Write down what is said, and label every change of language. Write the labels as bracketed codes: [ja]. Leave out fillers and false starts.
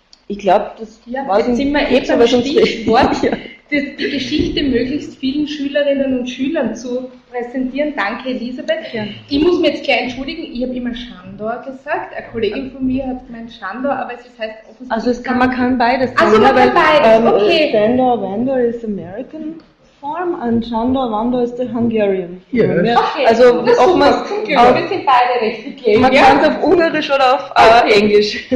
[de] Ich glaube, das war jetzt sind wir eben beim Stichwort, die Geschichte möglichst vielen Schülerinnen und Schülern zu präsentieren. Danke, Elisabeth. Ja. Ich muss mich jetzt gleich entschuldigen, ich habe immer Sandor gesagt. Eine Kollegin von mir hat gemeint Sandor, aber es heißt offensichtlich... Also man kann beides sagen. Also man kann beides, okay. [en] Sandor Vandor is American form and Sandor Vandor is the Hungarian form. Yes. Okay, [de] also wir sind beide richtig. Man kann es auf Ungarisch oder auf Englisch.